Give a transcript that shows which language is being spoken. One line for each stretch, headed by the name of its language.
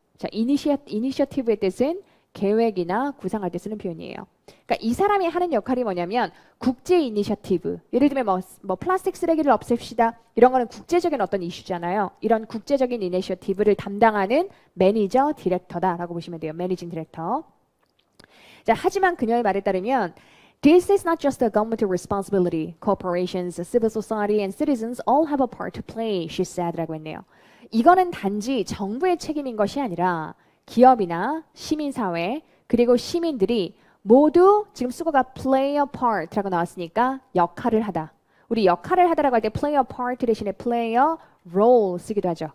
Korean: 자, initiative의 뜻은 계획이나 구상할 때 쓰는 표현이에요. 그러니까 이 사람이 하는 역할이 뭐냐면 국제 이니셔티브. 예를 들면 뭐 플라스틱 쓰레기를 없앱시다. 이런 거는 국제적인 어떤 이슈잖아요. 이런 국제적인 이니셔티브를 담당하는 매니저 디렉터다라고 보시면 돼요. 매니징 디렉터. 자, 하지만 그녀의 말에 따르면
English: This is not just a government responsibility. Corporations, civil society, and citizens all have a part to play, she said
Korean: 라고 했네요. 이거는 단지 정부의 책임인 것이 아니라 기업이나 시민사회 그리고 시민들이 모두 지금 수거가
English: play a part
Korean: 라고 나왔으니까 역할을 하다. 우리 역할을 하다라고 할 때
English: play a part
Korean: 대신에
English: play a role
Korean: 쓰기도 하죠.